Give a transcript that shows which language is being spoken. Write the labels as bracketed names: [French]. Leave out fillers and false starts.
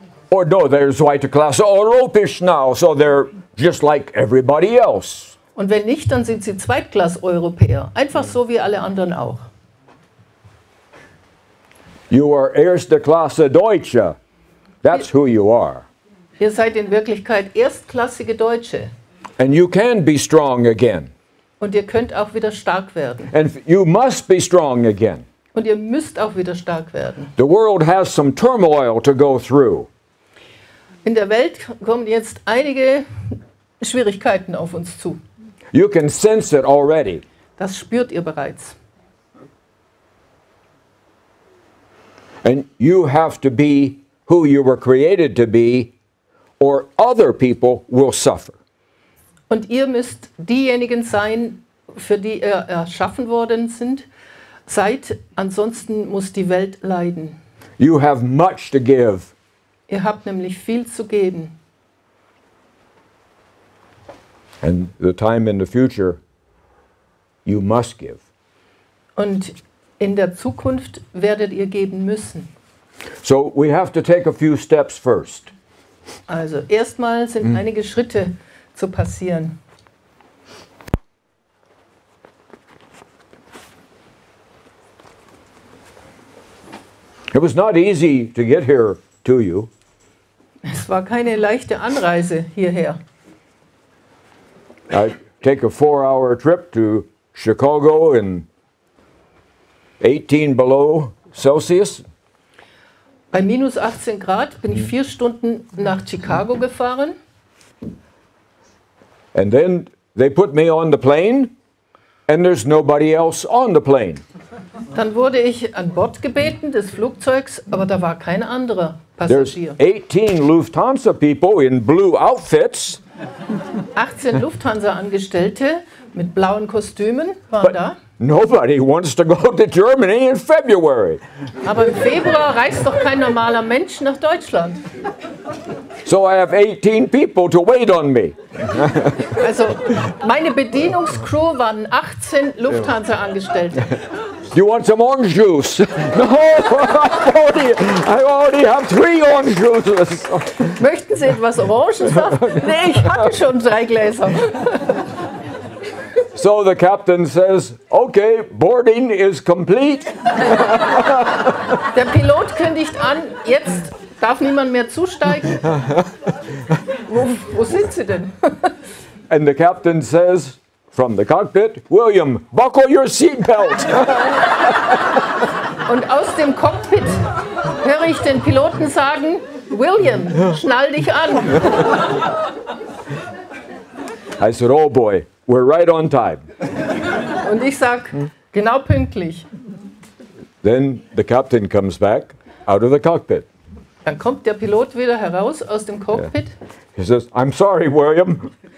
[English] Or no, they're [German] zweite Klasse Europäisch [English] now, so they're just like everybody else. [German] Und wenn nicht, dann sind sie Zweitklass-Europäer. Einfach so wie alle anderen auch. [English] You are [German] erste Klasse Deutsche. [English] That's who you are. [German] Ihr seid in Wirklichkeit erstklassige Deutsche. [English] And you can be strong again. [German] Und ihr könnt auch wieder stark werden. [English] And you must be strong again. [German] Und ihr müsst auch wieder stark werden. [English] The world has some turmoil to go through. [German] In der Welt kommen jetzt einige Schwierigkeiten auf uns zu. [English] You can sense it already. [German] Das spürt ihr bereits. [English] And you have to be who you were created to be, or other people will suffer. [German] Und ihr müsst diejenigen sein, für die ihr erschaffen worden seid, ansonsten muss die Welt leiden. [English] You have much to give. [German] Ihr habt nämlich viel zu geben. [English] And the time in the future, you must give. [German] Und in der Zukunft werdet ihr geben müssen. [English] So we have to take a few steps first. [German] Also erstmal sind einige Schritte zu passieren. [English] It was not easy to get here to you. [German] Es war keine leichte Anreise hierher. [English] I take a 4-hour trip to Chicago in 18 below Celsius. [German] Bei minus 18 Grad bin ich 4 Stunden nach Chicago gefahren. [English] And then they put me on the plane, and there's nobody else on the plane. [German] Dann wurde ich an Bord gebeten des Flugzeugs, aber da war kein anderer [English] There's [German] Passagier. [English] 18 Lufthansa people in blue outfits, [German] 18 Lufthansa-Angestellte mit blauen Kostümen waren da. [English] nobody wants to go to Germany in February. [German] Aber im Februar reist doch kein normaler Mensch nach Deutschland. [English] So I have 18 people to wait on me. [German] Also meine Bedienungscrew waren 18 Lufthansa-Angestellte. [English] You want some orange juice? No, I already have 3 orange juices. [German] Möchten Sie etwas Orangensaft? Nee, ich hatte schon 3 Gläser. [English] So the captain says, okay, boarding is complete. [German] Der Pilot kündigt an, jetzt darf niemand mehr zusteigen. Wo sind Sie denn? [English] And the captain says from the cockpit, William, buckle your seatbelt. [German] Und aus dem Cockpit höre ich den Piloten sagen, William, schnall dich an. [English] I said, oh boy, we're right on time. [German] Und ich sag, genau pünktlich. [English] Then the captain comes back out of the cockpit. [German] Dann kommt der Pilot wieder heraus aus dem Cockpit, [English] He says, I'm sorry, William,